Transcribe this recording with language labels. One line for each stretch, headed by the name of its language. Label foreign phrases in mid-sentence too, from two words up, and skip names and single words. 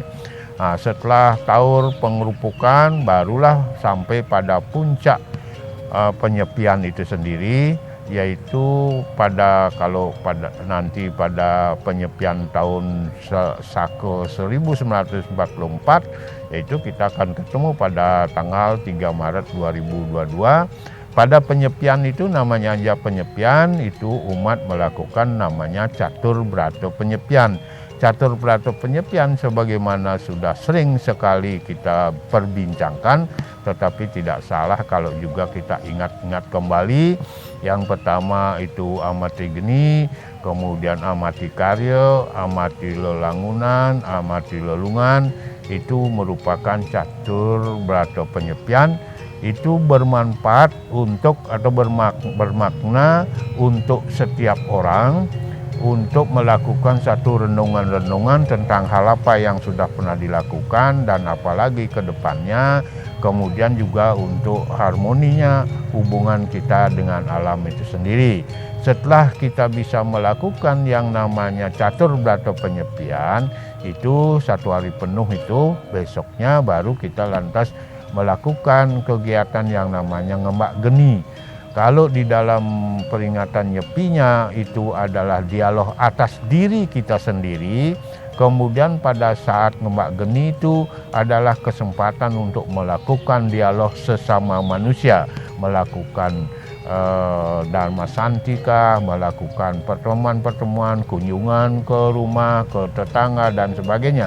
Indonesian: Setelah taur pengerupukan, barulah sampai pada puncak penyepian itu sendiri, yaitu nanti pada penyepian tahun Saka 1944, yaitu kita akan ketemu pada tanggal 3 Maret 2022. Pada penyepian itu, namanya aja penyepian, itu umat melakukan namanya catur brata penyepian. Catur brata penyepian sebagaimana sudah sering sekali kita perbincangkan, tetapi tidak salah kalau juga kita ingat-ingat kembali. Yang pertama itu
Kawi: amati geni,
Indonesian: kemudian
Kawi: amati karya, amati lelangunan, amati lelungan.
Indonesian: Itu merupakan catur brata penyepian. Itu bermanfaat untuk atau bermakna untuk setiap orang, untuk melakukan satu renungan-renungan tentang hal apa yang sudah pernah dilakukan dan apalagi ke depannya. Kemudian juga untuk harmoninya hubungan kita dengan alam itu sendiri. Setelah kita bisa melakukan yang namanya catur brata penyepian, itu 1 hari penuh itu, besoknya baru kita lantas melakukan kegiatan yang namanya
Balinese: ngembak geni.
Indonesian: Kalau di dalam peringatan Nyepinya itu adalah dialog atas diri kita sendiri. Kemudian pada saat
Balinese: ngembak geni
Indonesian: itu adalah kesempatan untuk melakukan dialog sesama manusia, melakukan
Sanskrit: dharma santika,
Indonesian: melakukan pertemuan-pertemuan, kunjungan ke rumah, ke tetangga dan sebagainya.